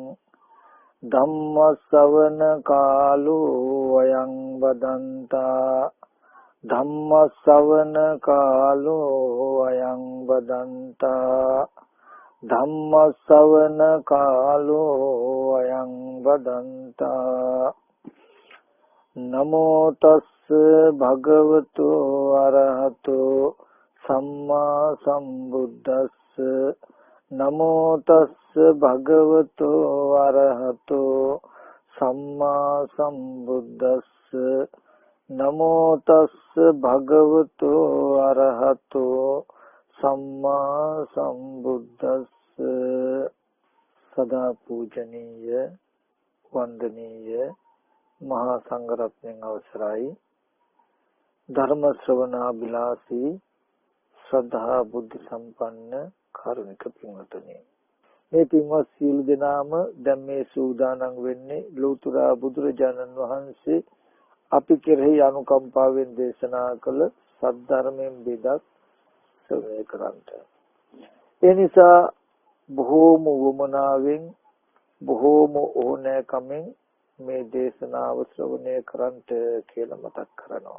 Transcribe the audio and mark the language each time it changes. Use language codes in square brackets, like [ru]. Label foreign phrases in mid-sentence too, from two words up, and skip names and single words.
[pi] धम्मश्रवण कालो अयं वदन्ता धम्मश्रवण कालो अयं वदन्ता धम्मश्रवण कालो अयं वदन्ता नमो तस् भगवतो अरहतो सम्मा सम्बुद्धस्स नमो तस् भगवतो अरहतो सम्मा सम्बुद्धस्स नमो तस् भगवतो अरहतो सम्मा सम्बुद्धस्स [si] සදා පූජනීය වන්දනීය මහා संඝරත්නයන් අවසරයි ධර්ම ශ්‍රවණාබිලාසී ශ්‍රද්ධා බුද්ධ සම්පන්න කාරුණික පින්වතුනි මේ පින්වත් සියලු දෙනාම දැන් මේ සූදානම් වෙන්නේ ලෞතර බුදුරජාණන් වහන්සේ අපි කෙරෙහි අනුකම්පාවෙන් දේශනා කළ සද්ධර්මයෙන් බෙදක් ශ්‍රවණය කරන්ට ඒ නිසා බොහෝම වමනාවෙන් බොහෝම ඕනෑකමින් මේ දේශනාව ශ්‍රවණය කරන්ට කියලා මතක් කරනවා.